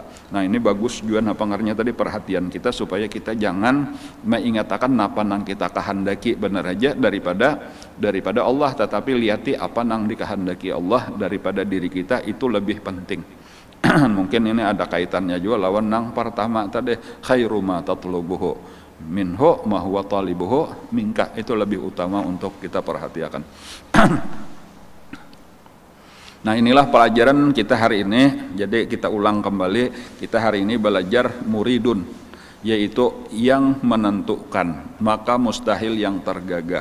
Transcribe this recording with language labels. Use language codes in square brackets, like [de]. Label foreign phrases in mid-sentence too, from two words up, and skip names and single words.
[bjn] Nah ini bagus juga napangarnya tadi perhatian kita supaya kita jangan mengingatkan napa nang kita kehendaki benar aja daripada Allah, tetapi lihati apa nang dikehendaki Allah daripada diri kita itu lebih penting. Mungkin ini ada kaitannya juga lawan nang pertama tadi, [ar] خير ما تطلبه منه ما هو طالبه منك, [id] itu lebih utama untuk kita perhatikan. Nah inilah pelajaran kita hari ini. Jadi kita ulang kembali, kita hari ini belajar muridun, yaitu yang menentukan, maka mustahil yang tergagah.